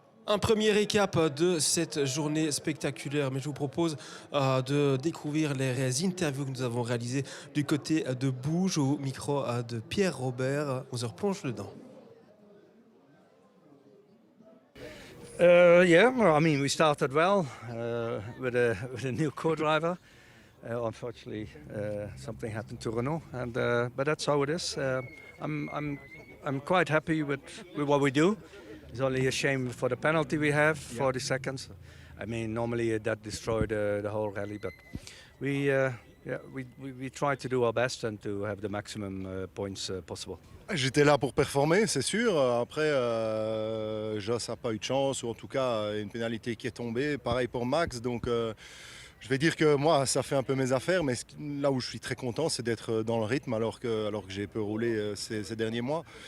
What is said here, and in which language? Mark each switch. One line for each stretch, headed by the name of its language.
French: Un premier récap de cette journée spectaculaire, mais je vous propose de découvrir les interviews que nous avons réalisées du côté de Bouge au micro de Pierre Robert. On se replonge dedans.
English: Yeah, well, I mean, we started well with a new co-driver. Unfortunately, something happened to Renault, but that's how it is. I'm quite happy with what we do. It's only a shame for the penalty we have, 40 seconds. I mean, normally that destroyed the whole rally, but we try to do our best and to have the maximum points possible.
French: J'étais là pour performer, c'est sûr. Après, Joss n'a pas eu de chance, ou en tout cas une pénalité qui est tombée. Pareil pour Max, donc je vais dire que moi, ça fait un peu mes affaires, mais là où je suis très content, c'est d'être dans le rythme alors que j'ai peu roulé ces derniers mois.